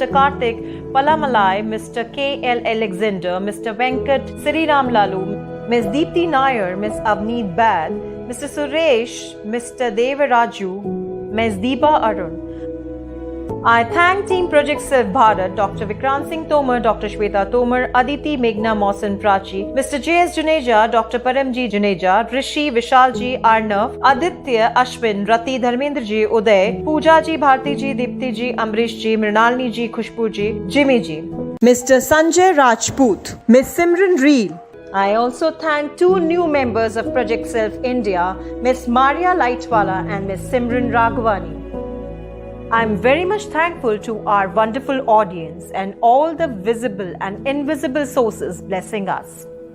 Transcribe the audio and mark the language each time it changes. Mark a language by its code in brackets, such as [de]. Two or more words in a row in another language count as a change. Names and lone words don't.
[en] Karthik Palamalai, Mr. K.L. Alexander, Mr. Venkat Sriram Lalu, Ms. Deepthi Nair, Ms. Avneet Bad, Mr. Suresh, Mr. Devaraju, Ms. Deepa Arun. I thank Team Project Self Bharat, Dr. Vikrant Singh Tomar, Dr. Shweta Tomar, Aditi Meghna Mausan Prachi, Mr. J.S. Juneja, Dr. Paramji Juneja, Rishi Vishalji Arnav, Aditya Ashwin, Rati Dharmendra Ji Uday, Pooja Ji, Bharti Ji, Dipti Ji, Amrish Ji, Mrinalini Ji, Khushbu Ji, Jimmy Ji, Mr. Sanjay Rajput, Ms. Simran Reel. I also thank two new members of Project Self India, Ms. Maria Lightwala and Ms. Simran Raghavani. I'm very much thankful to our wonderful audience and all the visible and invisible sources blessing us.